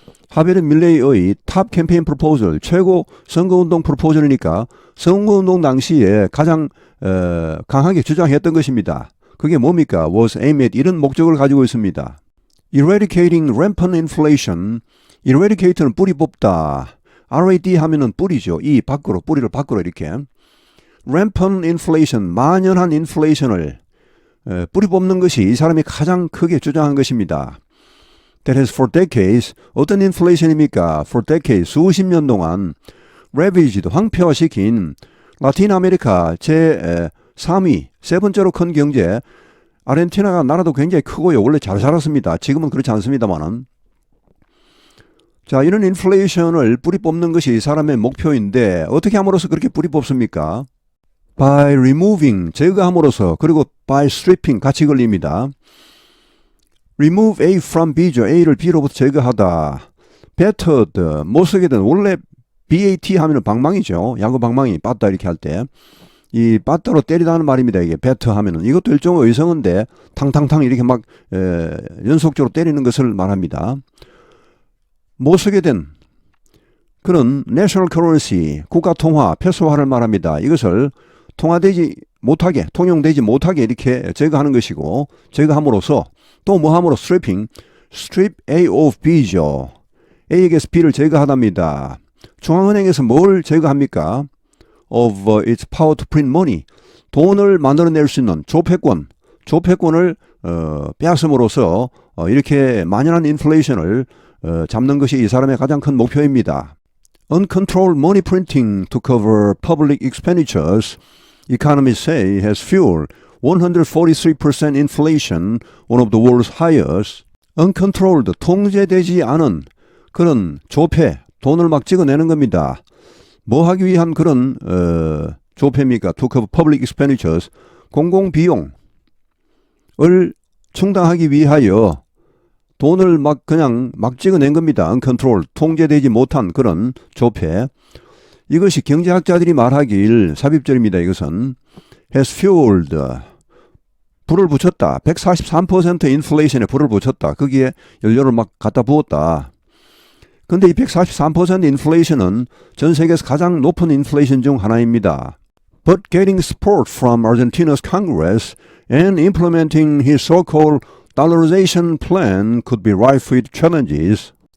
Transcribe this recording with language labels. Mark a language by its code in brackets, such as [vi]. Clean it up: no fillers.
[ko] 하비에르 밀레이의 탑 캠페인 프로포절, 최고 선거운동 프로포절이니까 선거운동 당시에 가장 강하게 주장했던 것입니다. 그게 뭡니까? [en] was aimed at [ko] 이런 목적을 가지고 있습니다. [en] Eradicating rampant inflation, eradicate는 [ko] 뿌리 뽑다. RAD 하면은 뿌리죠. 이 밖으로, 뿌리를 밖으로 이렇게. [en] rampant inflation, [ko] 만연한 인플레이션을 뿌리 뽑는 것이 이 사람이 가장 크게 주장한 것입니다. [en] That has for decades, [ko] 어떤 인플레이션입니까? [en] For decades, [ko] 수십 년 동안 ravaged, 황폐화시킨 라틴 아메리카 제 3위, 세 번째로 큰 경제, 아르헨티나가 나라도 굉장히 크고요. 원래 잘 살았습니다. 지금은 그렇지 않습니다만은. 자, 이런 인플레이션을 뿌리 뽑는 것이 이 사람의 목표인데 어떻게 함으로써 그렇게 뿌리 뽑습니까? [en] By removing, [ko] 제거함으로써, 그리고 [en] by stripping, [ko] 같이 걸립니다. [en] Remove A from B죠. [ko] A를 B로부터 제거하다. battered, 못 쓰게 된, 원래 BAT 하면 방망이죠. 야구 방망이, 빠따 이렇게 할 때. 이 빠따로 때리다는 말입니다. 이게 배트 하면은. 이것도 일종의 의성어인데 탕탕탕 이렇게 막 연속적으로 때리는 것을 말합니다. 못 쓰게 된 그런 national currency, 국가 통화, 페소화를 말합니다. 이것을 통화되지 못하게, 통용되지 못하게 이렇게 제거하는 것이고, 제거함으로써 또 뭐 함으로 [en] strip A of B [ko] 죠. A에게서 B를 제거하답니다. 중앙은행에서 뭘 제거합니까? [en] of its power to print money, [ko] 돈을 만들어낼 수 있는 조폐권을 빼앗음으로써 이렇게 만연한 인플레이션을 잡는 것이 이 사람의 가장 큰 목표입니다. [en] Uncontrolled money printing to cover public expenditures, economists say, has fueled 143% inflation, one of the world's highest. [ko] Uncontrolled, 통제되지 않은 그런 조폐, 돈을 막 찍어내는 겁니다. 뭐 하기 위한 그런 조폐입니까? [en] To cover public expenditures, [ko] 공공비용을 충당하기 위하여 돈을 막 그냥 막 찍어낸 겁니다. Uncontrolled, 통제되지 못한 그런 조폐. 이것이 경제학자들이 말하길 삽입절입니다. 이것은 [en] has fueled, [ko] 불을 붙였다. 143% 인플레이션에 불을 붙였다. 거기에 연료를 막 갖다 부었다. 근데 이 143% 인플레이션은 전 세계에서 가장 높은 인플레이션 중 하나입니다. [en] But getting support from Argentina's Congress and implementing his so-called dollarization plan could be rife with challenges.